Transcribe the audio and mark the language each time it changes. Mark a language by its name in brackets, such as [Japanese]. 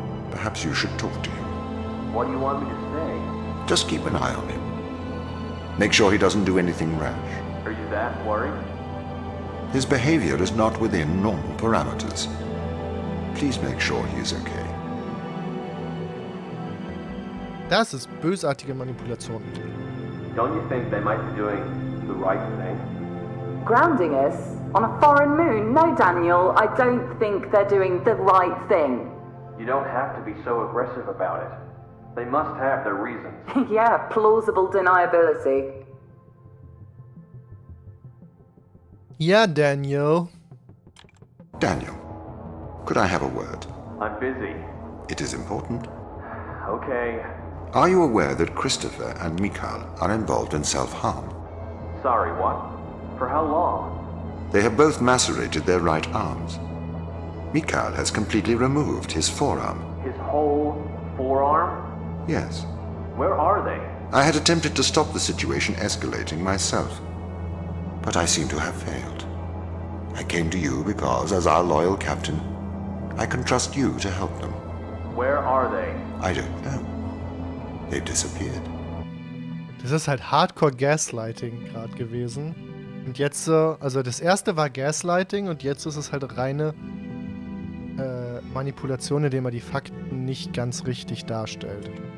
[English] Perhaps you should talk to him. What do you want me to say? Just keep an eye on him. Make sure he doesn't do anything rash. Are you that worried? His behavior is not within normal parameters. Please make sure he is okay. [German] Das ist bösartige Manipulation. [English] Don't you think they might be doing the right thing? Grounding us on a foreign moon? No, Daniel, I don't think they're doing the right thing. You don't have to be so aggressive about it. They must have their reasons. Yeah, plausible deniability. [German] Ja, Daniel. [English] Daniel, could I have a word? I'm busy. It is important. Okay. Are you aware that Christopher and Mikhail are involved in self-harm? Sorry, what? For how long? They have both macerated their right arms. Mikhail has completely removed his forearm. His whole forearm? Yes. Where are they? I had attempted to stop the situation escalating myself, but I seem to have failed. I came to you because, as our loyal captain, I can trust you to help them. Where are they? I don't know. They've disappeared. [German] Das ist halt Hardcore Gaslighting gerade gewesen. Und jetzt, also das erste war Gaslighting und jetzt ist es halt reine Manipulation, indem er die Fakten nicht ganz richtig darstellt.